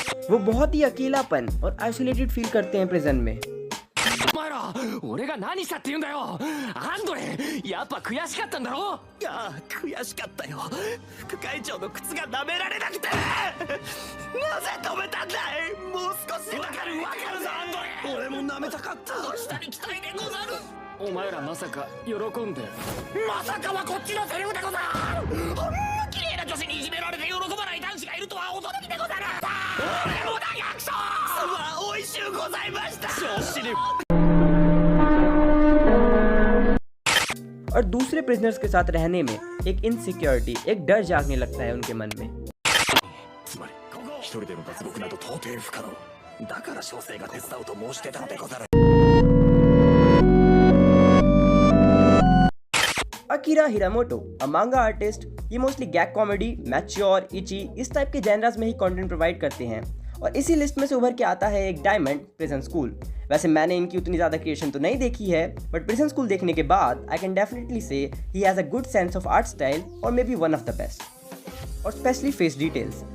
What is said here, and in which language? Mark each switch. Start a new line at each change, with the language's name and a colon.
Hindi: वो बहुत ही अकेलापन और आइसोलेटेड फील करते हैं प्रिजन में।
Japanese: お前ら、俺が何したって言うんだよ。アンドレ、やっぱ悔しかったんだろ。いや、悔しかったよ。副会長の靴が舐められなくて。なぜ止めたんだい。もう少し。わかるぞ、アンドレ。俺も舐めたかった。下に期待でござる。お前らまさか喜んで。まさかはこっちのセリフでござる。ほんま綺麗な女子にいじめられて喜ばない男子がいるとは驚きでござる。俺もだ、役所。おいしゅうございました。調子に。
Hindi: और दूसरे प्रिजनर्स के साथ रहने में एक इनसिक्योरिटी, एक डर जागने लगता है उनके मन में।
Japanese: つまり一人での脱獄など到底不可能だから小生が手伝うと申してたのでござる
Hindi: अकीरा हिरामोटो, अ मांगा आर्टिस्ट, ये मोस्टली गैग कॉमेडी, मैच्योर, इची, इस टाइप के जेनरास में ही कंटेंट प्रोवाइड करते हैं। और इसी लिस्ट में से उभर के आता है एक डायमंड प्रिजन स्कूल। वैसे मैंने इनकी उतनी ज़्यादा क्रिएशन तो नहीं देखी है, बट प्रिजन स्कूल देखने के बाद
English: I can definitely say he has a good sense of art style
Hindi: और
English: maybe one of the best,
Hindi: और
English: Specially face details.